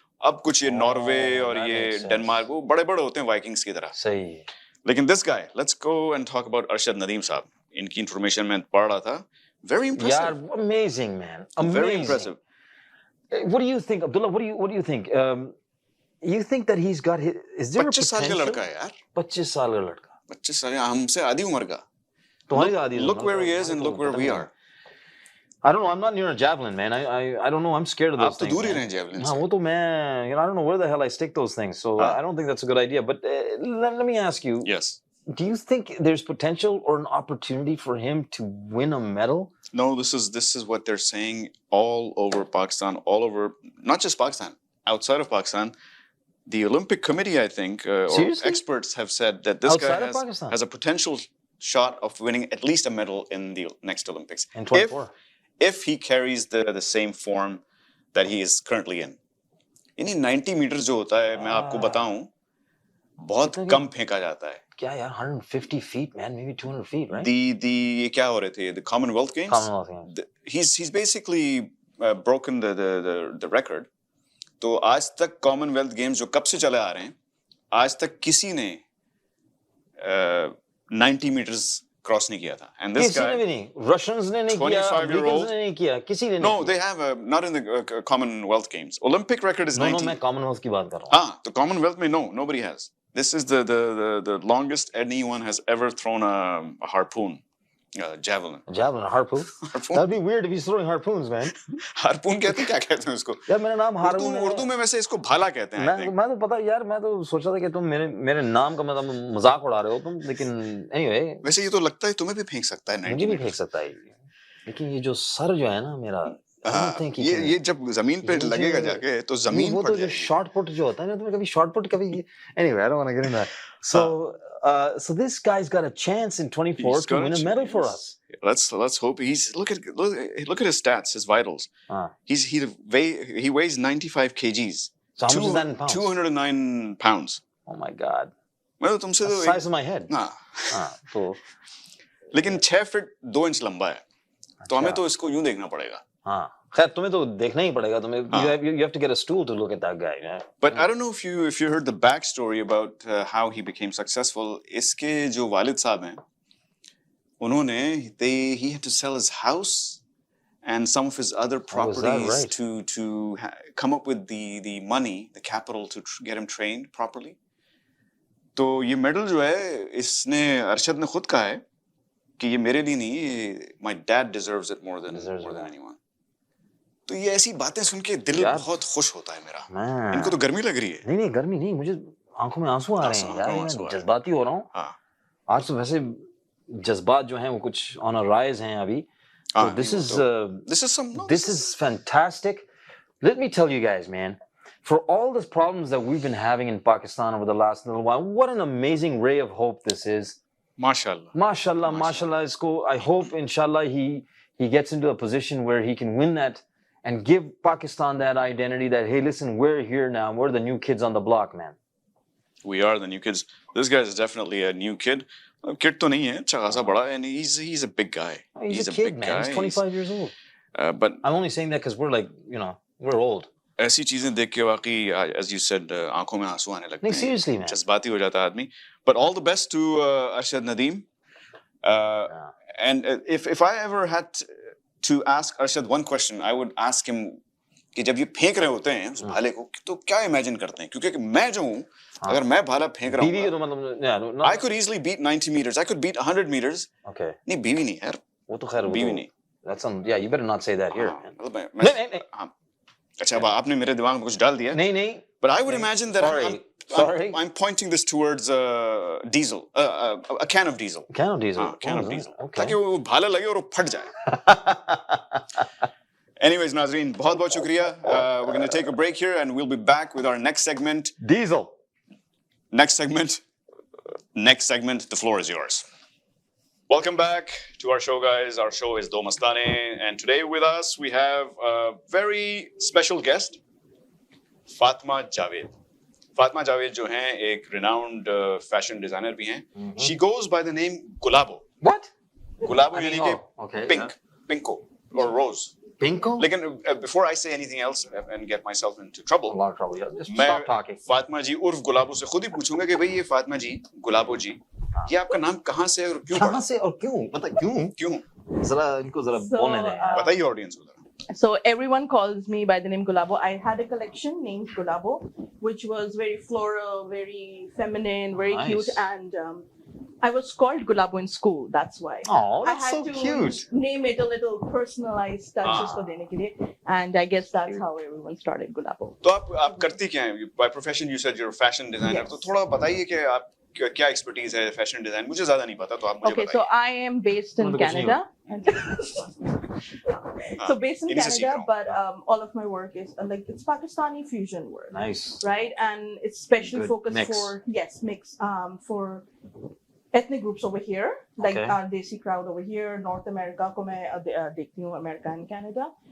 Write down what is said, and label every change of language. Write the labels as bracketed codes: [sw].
[hi] अब कुछ ये Norway और ये Denmark वो बड़े-बड़े होते हैं Vikings की तरह. सही. [en] लेकिन this guy, let's go and talk about Arshad Nadeem साहब. [hi] इनकी information मैं पढ़ रहा था. [en] Very impressive. [hi] यार, [en] amazing man. Amazing. Very impressive. What do you think, Abdullah? What do you think? You think that he's got his, is there a potential? [hi] 25 साल का लड़का है यार. 25 साल का लड़का. 25 साल हमसे आधी उम्र का. तुम्हारी आधी. [en] Look where he is and look where we are. I don't know. I'm not near a javelin, man. I don't know. I'm scared of those things. [hi] आप तो दूर ही रहे javelin से. हाँ, वो तो मैं, [en] I don't know where the hell I stick those things. So I don't think that's a good idea. But let me ask you. Yes. Do you think there's potential or an opportunity for him to win a medal? No, this is what they're saying all over Pakistan, all over, not just Pakistan, outside of Pakistan. The Olympic Committee, I think, or experts have said that this guy has a potential shot of winning at least a medal in the next Olympics. In 24. If he carries the same form that he is currently in. [hi] यानी 90 meters जो होता है, मैं आपको बताऊं, बहुत कम फेंका जाता है. क्या यार, [en] 150 feet, man, maybe 200 feet, right? [hi] ये क्या हो रहे थे? The Commonwealth Games? [en] Commonwealth Games. He's basically broken the record. [hi] तो आज तक Commonwealth Games जो कब से चले आ रहे हैं, आज तक किसी ने 90 meters cross नहीं किया था. [en] And this guy, [hi] किसी ने भी नहीं. Russians ने नहीं किया, Americans ने नहीं किया, किसी ने नहीं. [en] No, they have not in the Commonwealth Games. Olympic record is 90. [hi] No, मैं Commonwealth की बात कर रहा हूँ. तो Commonwealth में [en] nobody has. This is the longest anyone has ever thrown a harpoon, javelin. Javelin, a harpoon? That'd be weird if he's throwing harpoons, man. [hi] Harpoon कहते हैं, क्या कहते हैं उसको? यार मेरा नाम हारून है. उर्दू में वैसे इसको भाला कहते हैं. मैं तो पता यार, मैं तो सोच रहा था कि तुम मेरे नाम का मतलब मजाक उड़ा रहे हो तुम, लेकिन anyway. वैसे ये तो लगता है तुम्हें भी फेंक सकता है. मुझे भी फेंक सकता है. लेकिन ये जो सर जो है ना मेरा, ये जब जमीन पे लगेगा जाके तो जमीन पर जाएगी. शॉर्ट पुट जो होता है ना, तुम्हें कभी शॉर्ट पुट कभी. [en] Anyway, I don't want to get into that. So this guy's got a chance in 24 to win a medal for us. Let's hope. Look at his stats, his vitals. He weighs 95 kgs. So how much is that in pounds? 209 pounds. Oh my God. [hi] मैं तो तुमसे [en] the size of my head. [hi] तो लेकिन 6 feet 2 inch लंबा है. तो हमें तो इसको यूं देखना पड़ेगा. हाँ, खैर तुम्हें तो देखना ही पड़ेगा. तुम्हें [en] you have to get a stool to look at that guy. Yeah? But I don't know if you heard the backstory about how he became successful. [hi] इसके जो वालिद साहब हैं, उन्होंने [en] he had to sell his house and some of his other properties to come up with the money, the capital to get him trained properly. [hi] तो ये medal जो है, इसने अरशद ने खुद कहा है कि ये मेरे लिए नहीं, [en] my dad deserves it more than anyone. [hi] तो ये ऐसी बातें सुन के दिल बहुत खुश होता है मेरा. इनको तो गर्मी लग रही है. नहीं गर्मी नहीं, मुझे आंखों में आंसू आ रहे हैं यार. मैं जज्बाती हो रहा हूँ. आज तो वैसे जज्बात जो हैं वो कुछ [en] on a rise [hi] हैं अभी. [en] This is fantastic. Let me tell you guys, man, for all the problems that we've been having in Pakistan over the last little while, what an amazing ray of hope this is. Mashallah. Mashallah. [hi] Isko, [en] I hope, inshallah, he gets into a position where he can win that and give Pakistan that identity that, hey, listen, we're here now. We're the new kids on the block, man. We are the new kids. This guy is definitely a new kid. [hi] Kid to nahi hai, अच्छा खासा बड़ा, [en] and he's a big guy. He's a kid, man. He's 25 years old. But I'm only saying that because we're like, we're old. [hi] ऐसी चीजें देख के वाकई, [en] as you said, [hi] आंखों में आंसू आने लगते हैं. [en] Seriously, man. [hi] जज्बाती हो जाता है आदमी. [en] But all the best to Arshad Nadeem. And if I ever had to ask Arshad one question, I would ask him [hi] कि जब ये फेंक रहे होते हैं उस भाले को, तो क्या इमेजिन करते हैं? क्योंकि मैं जो हूँ, अगर मैं भाला फेंक रहा हूँ, [en] I could easily beat 90 meters. I could beat 100 meters. Okay. [hi] नहीं, बीवी नहीं यार. वो तो खैर बीवी नहीं. [en] That's yeah, you better not say that here. [hi] नहीं. अच्छा, अब आपने मेरे दिमाग में कुछ डाल दिया. नहीं. [en] But I would imagine that I'm pointing this towards diesel, a can of diesel. Can of diesel. Can of diesel. Okay. [hi] ताकि वो भाला लगे और वो फट जाए. [en] Anyways, Nazreen, [hi] बहुत shukriya. [en] We're going to take a break here and we'll be back with our next segment. Diesel. Next segment, the floor is yours. Welcome back to our show, guys. Our show is Do Mastane, and today with us we have a very special guest, Fatma Javed. [hi] Fatma Javed जो हैं एक [en] renowned fashion designer [hi] भी हैं. [en] She goes by the name Gulabo. What? Gulabo यानी कि pinko or rose. Pinko? Lekin before I say anything else and get myself into trouble, a lot of trouble. Yeah, just stop talking. [hi] Fatima जी उर्फ गुलाबो से खुद ही पूछूंगा कि भाई ये फातिमा जी, गुलाबो जी, ये आपका नाम कहाँ से और क्यों पड़ा? कहाँ से और क्यों? बता क्यों? जरा इनको जरा बोलने दें. बताइए audience को जरा. [en] So everyone calls me by the name Gulabo. I had a collection named Gulabo, which was very floral, very feminine, very cute, and I was called Gulabo in school. That's why. Oh, that's I had so to cute. Name it a little personalized touches for [hi] देने के लिए, [en] and I guess that's how everyone started Gulabo. [hi] तो आप करती क्या हैं? [en] By profession, you said you're a fashion designer. Yes. [hi] तो थोड़ा बताइए कि आप क्या expertise है fashion design? मुझे ज़्यादा नहीं पता, तो आप मुझे बताइए. [en] Okay, so I am based in Canada. So based in Canada, but all of my work is it's Pakistani fusion work. Nice. Right, and it's specially focused mix. Mix for ethnic groups over here, like our Desi crowd over here, North America, [hi] ko main dekhti hu, [en] America and Canada.